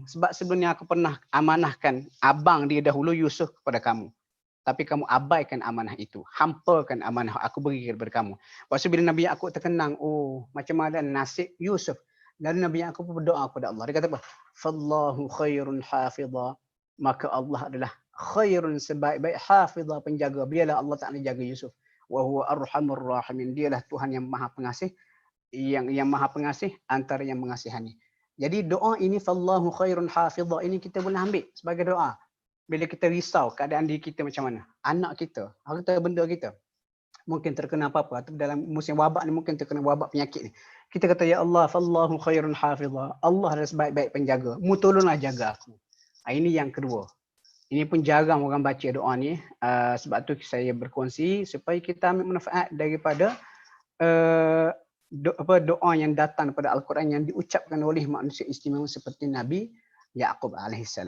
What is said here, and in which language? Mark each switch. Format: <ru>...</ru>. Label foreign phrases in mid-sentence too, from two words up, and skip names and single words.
<ms>Sebab sebelum ni aku pernah amanahkan abang dia dahulu Yusuf kepada kamu. Tapi kamu abaikan amanah itu. Hampakan amanah aku beri kepada kamu. Lepas tu bila Nabi Yaqub terkenang, oh macam mana nasib Yusuf. Lalu Nabi Yaqub berdoa kepada Allah. Dia kata apa?</ms> <ar>فالله خير حافظا.</ar> <ms>Maka Allah adalah khairun sebaik-baik hafidha penjaga. Biarlah Allah Ta'ala jaga Yusuf.</ms> <ar>وهو أرحم الراحمين.</ar> <ms>Dialah Tuhan yang maha pengasih. Yang maha pengasih antara yang mengasihani. Jadi doa ini</ms> <ar>فالله خير حافظا</ar> <ms>ini kita boleh ambil sebagai doa. Bila kita risau keadaan diri kita macam mana, anak kita, harta benda kita mungkin terkena apa-apa atau dalam musim wabak ni mungkin terkena wabak penyakit ni. Kita kata</ms> <ar>يا الله فالله خير حافظا.</ar> <ms>Allah adalah sebaik-baik penjaga. Mu tolonglah jaga aku. Ini yang kedua. Ini pun jarang orang baca doa ni. Sebab tu saya berkongsi supaya kita ambil manfaat daripada doa yang datang daripada Al-Quran yang diucapkan oleh manusia istimewa seperti Nabi Yaqub alaihissalam.</ms>